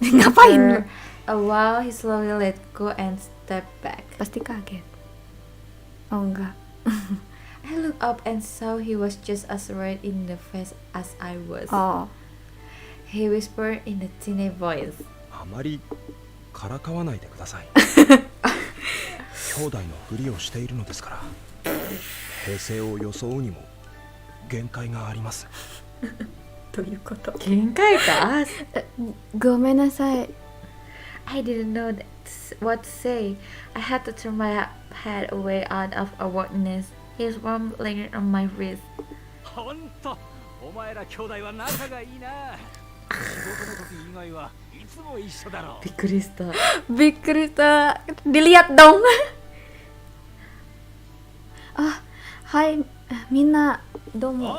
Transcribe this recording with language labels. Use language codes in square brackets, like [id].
[id] Ngapain? [en] After a while, he slowly let go and stepped back. [id] Pasti kaget. Oh enggak. [en] I looked up and saw he was just as red in the face as I was. Oh. He whispered in a tiny voice. [ja] あまりからかわないでください。兄弟のふりをしているのですから。平静を装うにも限界があります。どういうこと? 限界か? ごめんなさい. [en] I didn't know what to say. I had to turn my head away out of awkwardness. His warm lingered on my wrist. [ja] ほんとお前ら兄弟は仲がいいな。仕事の時以外はいつも一緒だろう。びっくりした。 [id] Bikrita. Dilihat dong. [ja] Ah, hai Mina. Domo.